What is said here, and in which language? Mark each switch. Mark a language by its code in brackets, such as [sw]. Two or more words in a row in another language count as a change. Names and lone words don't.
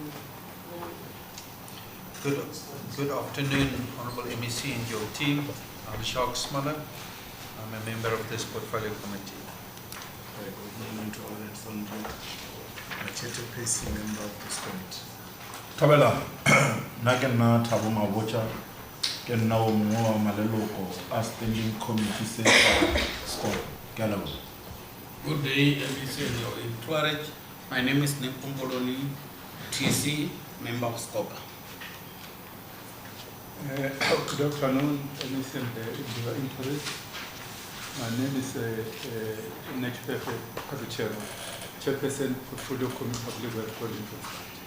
[en] Good afternoon, Honorable MEC and your team. I'm Jacques Smaller. I'm a member of this portfolio committee. Good morning to all that from you. I'm a chairperson member of this committee. [tn] Tabela, Nagana Tabuma Bocha, ke nna o mongwe wa maleloko a [en] standing committee [tn] se Scopa. [st] Ke a leboha. [en] Good day, MEC and your entourage. My name is Nepomboloni, TC, member of Scopa. Good afternoon, MEC and your entourage. My name is Nechipepe Kazuchero, Chairperson, Portfolio Committee Public Works Coordinator.